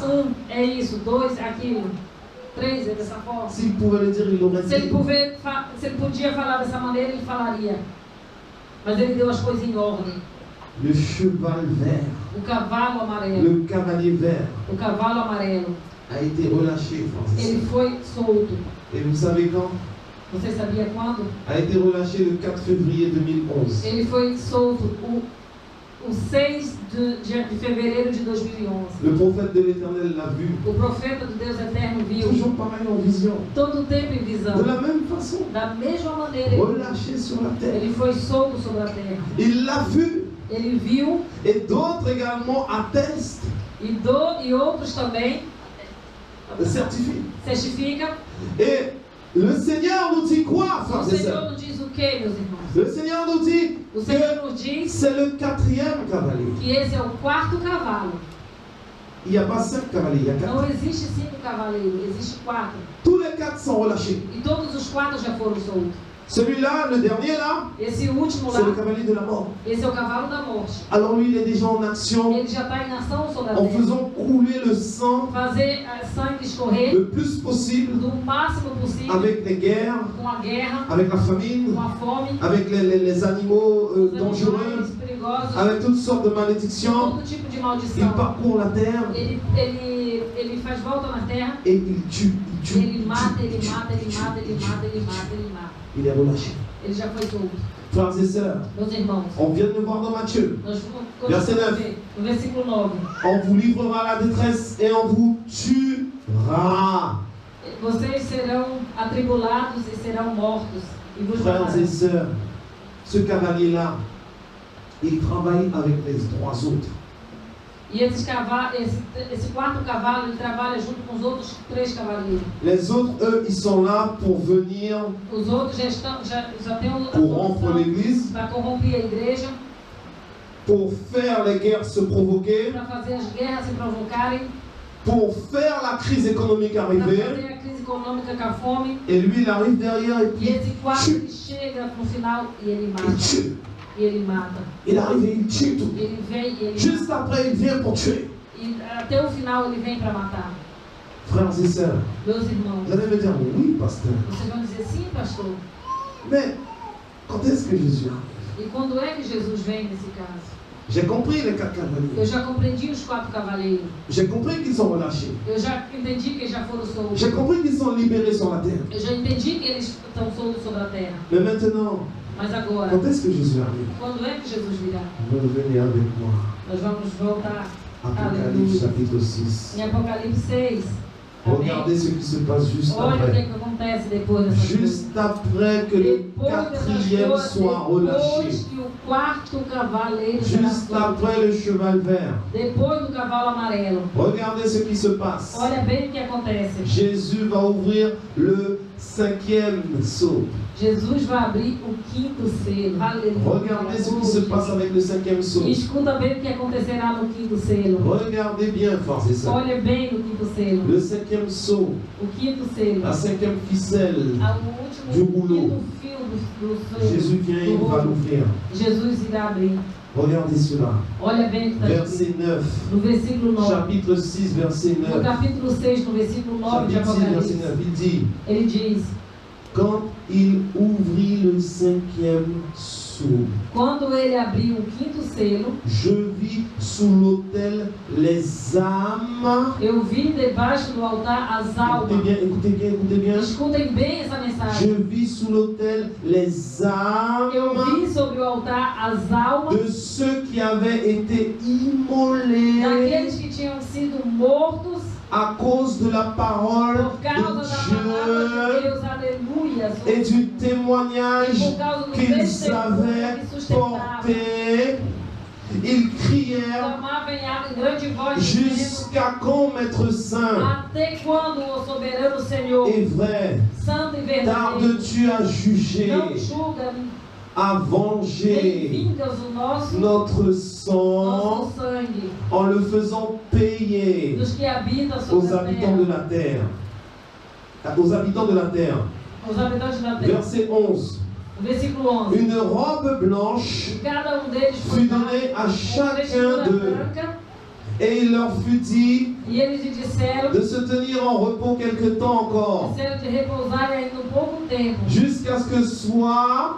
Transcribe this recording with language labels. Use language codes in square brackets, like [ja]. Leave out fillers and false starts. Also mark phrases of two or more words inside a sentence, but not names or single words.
[pt] 1 é isso, 2 é aquilo, 3 é dessa forma. [fr] S'il pouvait le dire, il l'aurait [pt] Se ele, [fr] dit. [pt] se ele podia falar dessa maneira, ele falaria. Mas ele deu as coisas em ordem. [fr] Le cheval vert, [pt] O cavalo amarelo, [fr] le cavalier vert [pt] o cavalo amarelo, [fr] a été relâché, frères et [pt] ele [fr] sœurs. [pt] foi solto. [fr] Et vous savez quand? [pt] Você sabia quando? [fr] A été relâché le 4 février 2011. [pt] Ele foi solto o 6 de fevereiro de 2011. [fr] Le prophète de l'Éternel l'a vu. [pt] O profeta do Deus Eterno viu [fr] Toujours pareil en vision. [pt] todo o tempo em visão. [fr] De la même façon, [pt] Da mesma maneira, [fr] relâché sur la terre. [pt] ele foi solto sobre a terra. [fr] Il l'a vu. [pt] Ele viu [fr] Et d'autres également attestent, [pt] e outros também [fr] certifient. [pt] certificam. [fr] Et le Seigneur nous dit quoi, [pt] O [fr] frères et [pt] Senhor [fr] sœurs? [pt] nos diz o que, meus irmãos? [fr] Le Seigneur nous dit [pt] O Senhor [fr] que [pt] nos diz [fr] c'est le 4e cavalier. [pt] que esse é o quarto cavalo. [fr] Il n'y a pas 5 cavaliers, il y a 4. [pt] Não existe 5 cavaleiros, existe 4. [fr] Tous les 4 sont relâchés. [pt] E todos os 4 já foram soltos. [fr] Celui-là, le dernier là, [pt] Esse último [fr] c'est le [pt] lá, [fr] cavalier de la mort. [pt] esse é o cavalo da morte. [fr] Alors lui, il est déjà en action [pt] Ele já está em ação sobre a [fr] en [pt] terra. [fr] faisant couler le sang [pt] Fazer sangue escorrer [fr] le plus possible [pt] do máximo possível [fr] avec les guerres, [pt] com a guerra, [fr] avec la famine, [pt] com a fome, [fr] avec les animaux [pt] com os [fr] dangereux, [pt] animais perigosos, [fr] avec toutes sortes de [pt] com [fr] malédictions. [pt] todo tipo de [fr] Il [pt] maldição. [fr] parcourt la terre [pt] Ele faz volta na terra, [fr] et il tue, il tue, [pt] ele [fr] il [pt] mata, [fr] tue, [pt] ele [fr] il tue, [pt] mata, ele [fr] il tue, [pt] mata, ele [fr] il tue. [pt] mata, ele mata, ele mata. [fr] Il est relâché. [pt] Ele já foi solto. [fr] Frères et sœurs, [pt] Meus irmãos, [fr] on vient de voir dans Matthieu, [pt] nós [fr] Verset [pt] continuamos a 9. ver no versículo 9. [fr] on vous livrera à la détresse et on vous tuera. [pt] Vocês serão atribulados e serão mortos. E vos [fr] Frères [pt] matarão. [fr] et sœurs, ce cavalier-là, il travaille avec les 3 autres. [pt] E esse quarto cavalo, ele trabalha junto com os outros 3 cavaleiros. [fr] Les autres, eux, ils sont là pour venir [pt] Os outros já têm a [fr] corrompre l'Église, [pt] para corromper a igreja, [fr] pour faire les guerres se provoquer, [pt] para fazer as guerras se provocarem, [fr] pour faire la crise économique [pt] para [fr] arriver. [pt] fazer a crise econômica com a fome. [fr] Et lui, il arrive derrière et [pt] E [fr] puis [pt] esse quarto [fr] tue. [pt] ele chega no final e ele [fr] Il [pt] mata. [fr] tue. [pt] E ele mata. [fr] Il arrive et il tue tout. [pt] Ele vem e ele [fr] Juste [pt] mata. [fr] après, il vient pour tuer. [pt] E até o final ele vem para matar. [fr] Frères et sœurs, [pt] Meus irmãos, [fr] vous allez me dire, oui, pasteur. [pt] vocês vão dizer sim, pastor. [fr] Mais quand est-ce que Jésus arrive? [pt] E quando é que Jesus vem nesse caso? [fr] J'ai compris les 4 [pt] Eu [fr] cavaliers. [pt] já compreendi os 4 cavaleiros. [fr] J'ai compris qu'ils sont relâchés. [pt] Eu já entendi que eles já foram soltos. [fr] J'ai compris qu'ils sont libérés sur la terre. [pt] Eu já entendi que eles estão soltos sobre a terra. [fr] Mais maintenant, [pt] Mas agora, [fr] quand est-ce que Jésus arrive? [pt] quando é que Jesus virá? [fr] Revenez avec moi. [pt] Nós vamos voltar [fr] Apocalypse chapitre 6. [pt] em Apocalipse 6. [fr] Regardez ce qui se passe juste [pt] Olha o que, [fr] après. [pt] é que acontece depois dessas coisas. [fr] Juste après que le [pt] Depois dessas [fr] 4e [pt] coisas, [fr] soit relâché. [pt] depois que o quarto cavaleiro será [fr] Juste [pt] solto. [fr] après le cheval vert. [pt] Depois do cavalo amarelo. [fr] Regardez ce qui se passe. [pt] Olha bem o que acontece. [fr] Jésus va ouvrir le 5e sceau. [pt] Jesus vai abrir o 5º selo. Aleluia. [fr] Regardez ce qui se passe avec le 5e sceau. [pt] E escuta bem o que acontecerá no 5º selo. [fr] Regardez bien, frères et sœurs. [pt] Olha bem no 5º selo. [fr] Le 5e sceau, [pt] O 5º selo. [fr] la 5e ficelle. [pt] O [fr] Du [pt] último [fr] rouleau. [pt] quinto fio do selo. [fr] Jésus vient, il va l'ouvrir. [pt] Jesus irá abrir. [fr] Regardez cela. [pt] Olha bem o que está [fr] Verset [pt] escrito. [fr] 9. [pt] No versículo 9. [fr] Chapitre 6, verset [pt] No [fr] 9. [pt] capítulo 6, no versículo 9 de [fr] Chapitre 6, verset [pt] Apocalipse. [fr] 9. Il dit, [pt] Ele diz: [fr] quand il ouvrit le 5e sceau, [pt] quando ele abriu o 5º selo, [fr] je vis sous l'autel les âmes. [pt] eu vi debaixo do altar as [fr] Écoutez [pt] almas. [fr] bien, écoutez bien, écoutez bien. [pt] Escutem bem essa [fr] Je [pt] mensagem. [fr] vis sous l'autel les âmes [pt] Eu vi sobre o altar as almas [fr] de ceux qui avaient été immolés [pt] daqueles que tinham sido mortos [fr] à cause de la parole [pt] por causa da palavra de [fr] de [pt] Deus, aleluia, [fr] Dieu et du [pt] e [fr] témoignage [pt] por causa do [fr] qu'ils [pt] testemunho [fr] avaient [pt] que sustentava. [fr] porté. Ils crièrent [pt] Clamava em grande voz, dizendo: [fr] jusqu'à quand, Maître Saint [pt] até quando, o soberano Senhor, [fr] et vrai, [pt] santo e verdadeiro, [fr] tardes-tu à juger, [pt] não julga [fr] à [pt] nem [fr] venger [pt] vingas o nosso [fr] notre sang [pt] sangue [fr] en le faisant payer [pt] dos que habitam [fr] aux [pt] sobre a [fr] habitants de [pt] terra, [fr] la terre. Aux habitants de la terre. [pt] os habitantes da terra. [fr] Verset 11. [pt] Versículo 11. [fr] Une robe blanche [pt] E cada deles [fr] fut [pt] dado [fr] donnée à [pt] uma [fr] chacun [pt] vestidura [fr] d'eux, [pt] branca, [fr] et il leur fut dit [pt] e eles lhe disseram, [fr] de se tenir en repos quelque temps encore, [pt] disseram de repousar ainda um pouco tempo, [fr] jusqu'à jusqu'à ce que soit